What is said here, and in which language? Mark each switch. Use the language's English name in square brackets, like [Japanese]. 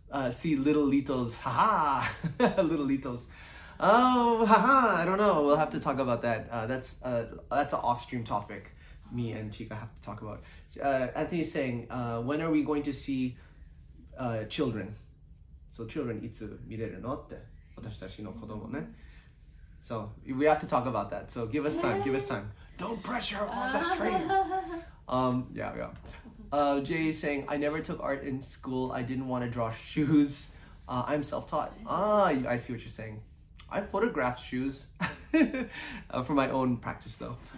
[English] see Little Litos. Haha, Little Litos. Oh, haha. I don't know. We'll have to talk about that. That's an off-stream topic. Me and Chica have to talk about. Anthony's saying, when are we going to see children? So children, [Japanese] いつ見れるのって私たちの子供ね。 [English] So we have to talk about that. So give us time. Give us time. Don't pressure on the stream. Yeah. Jay is saying, I never took art in school. I didn't want to draw shoes. I'm self-taught. I see what you're saying. I photographed shoes for my own practice though.